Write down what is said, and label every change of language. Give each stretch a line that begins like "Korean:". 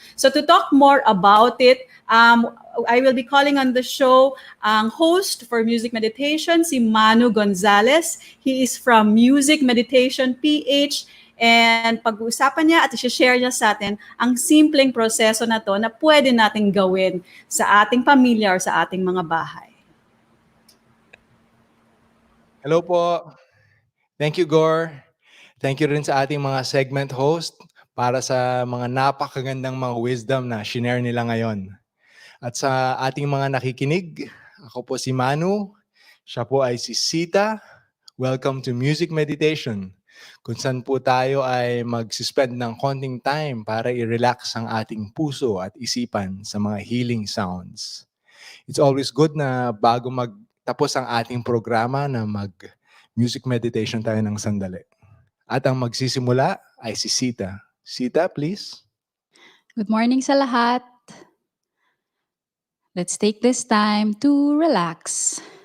English: So to talk more about it, I will be calling on the show ang host for Music Meditation, si Manu Gonzalez. He is from Music Meditation PH,
Filipino: and pag-uusapan niya at i-share niya sa atin ang simpleng proseso na to na pwede nating gawin sa ating pamilya or sa ating mga bahay.
English: Hello po. Thank you, Gore.
Filipino: Thank you rin sa ating mga segment host para sa mga napakagandang mga wisdom na shinare nila ngayon. At sa ating mga nakikinig, ako po si Manu. Siya po ay si Sita.
English: Welcome to Music Meditation,
Filipino: kung saan po tayo ay mag-suspend ng konting time para i-relax ang ating puso at isipan sa mga healing sounds.
English: It's always good
Filipino: na bago magtapos ang ating programa na mag-music meditation tayo ng sandali. At ang magsisimula ay si Sita.
English: Sita, please. Good morning
Filipino: sa lahat.
English: Let's take this time to relax.